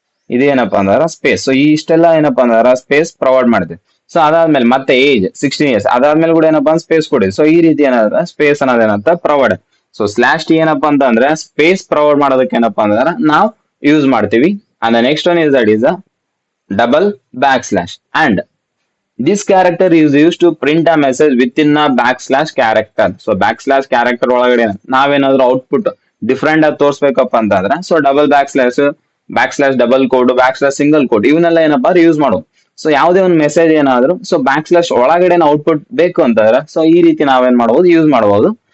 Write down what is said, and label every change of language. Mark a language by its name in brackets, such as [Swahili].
[Kannada] ಇದೇನಪ್ಪಾ ಅಂದ್ರ space. So ಇಷ್ಟೆಲ್ಲ ಏನಪ್ಪಾ ಅಂದ್ರ ಸ್ಪೇಸ್ ಪ್ರೊವೈಡ್ ಮಾಡಿದೆ. ಸೊ ಅದಾದ್ಮೇಲೆ ಮತ್ತೆ ಏಜ್ 16 years ಅದಾದ್ಮೇಲೆ ಕೂಡ ಏನಪ್ಪಾ ಸ್ಪೇಸ್ ಕೊಡಿ. ಸೊ ಈ ರೀತಿ ಏನಾದ್ರ space ಅನ್ನೋದೇನಂತ provide. So slash T ಏನಪ್ಪಾ ಅಂತಂದ್ರೆ ಸ್ಪೇಸ್ ಪ್ರೊವೈಡ್ ಮಾಡೋದಕ್ಕೆ ಏನಪ್ಪಾ ಅಂದ್ರೆ ನಾವು ಯೂಸ್ ಮಾಡ್ತೀವಿ. [English] And next one is that is double back slash. And this character is used to print a message within a backslash character. [Kannada] So backslash character ಒಳಗಡೆ ನಾವೇನಾದ್ರೂ output different ಆಗಿ ತೋರಿಸ್ಬೇಕಪ್ಪ ಅಂತಂದ್ರೆ so double back slash double code back slash single code ಇವನ್ನೆಲ್ಲ ಏನಪ್ಪಾ use ಮಾಡುವ. So ಯಾವುದೇ ಒಂದು message ಏನಾದ್ರು ಸೊ ಬ್ಯಾಕ್ ಸ್ಲಾಶ್ ಒಳಗಡೆ ಔಟ್ಪುಟ್ ಬೇಕು ಅಂತಂದ್ರೆ ಸೊ ಈ ರೀತಿ ನಾವೇನ್ ಮಾಡಬಹುದು ಯೂಸ್ ಮಾಡಬಹುದು.